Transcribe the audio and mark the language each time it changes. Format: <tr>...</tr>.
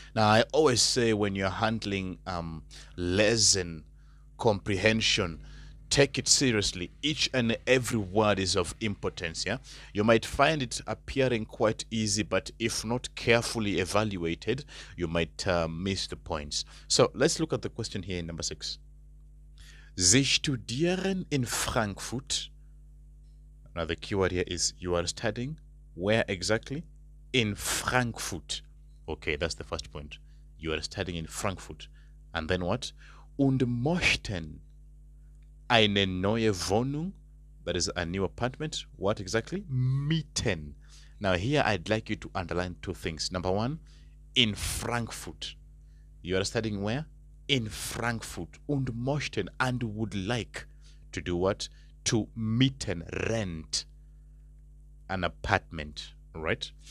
<en>Now, I always say when you're handling lesson comprehension, take it seriously. Each and every word is of importance. Yeah, you might find it appearing quite easy, but if not carefully evaluated, you might miss the points. So let's look at the question here in number 6.</en> <de>Sie studieren in Frankfurt.</de> <en>Now the keyword here is you are studying where exactly? In Frankfurt. Okay, that's the first point. You are studying in Frankfurt. And then what?</en> <de>Und möchten eine neue Wohnung,</de> <en>that is a new apartment. What exactly? Mieten. Now here I'd like you to underline two things. Number one, in Frankfurt. You are studying where? In Frankfurt.</en> <de>Und möchten,</de> <en>and would like to do what? To mieten, rent an apartment, right?</en>